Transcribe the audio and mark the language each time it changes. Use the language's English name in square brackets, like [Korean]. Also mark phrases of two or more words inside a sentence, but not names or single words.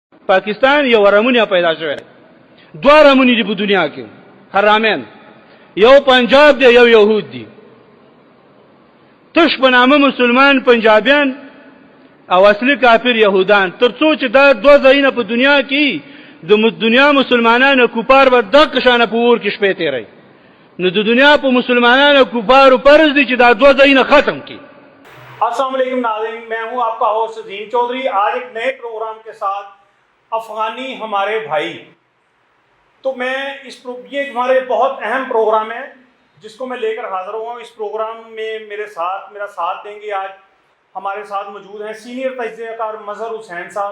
[Pashto] پاکستان یو رمونه پیدا شوی دوه رمونی دی په دنیا کې حرامین یو پنجاب دی یو یهود دی تش په نامه مسلمان پنجابیان او اصلي کافر یهودان ترڅو چې دا دوه ځایونه په دنیا کې د دنیا مسلمانانو کوپار به دغه شانه په اور کې شپې تیری نو د دنیا په مسلمانانو کوپارو فرض دی چې دا دوه ځایونه ختم کړي. [Urdu] السلام علیکم ناظرین، میں ہوں آپ کا ہوسٹ عظیم چودھری، آج ایک نئے پروگرام کے ساتھ افغانی ہمارے بھائی. تو میں یہ ہمارے بہت اہم پروگرام ہے جس کو میں لے کر حاضر ہوا ہوں. اس پروگرام میں میرا ساتھ دیں گے آج ہمارے ساتھ موجود ہیں سینئر تجزیہ کار مظہر حسین صاحب.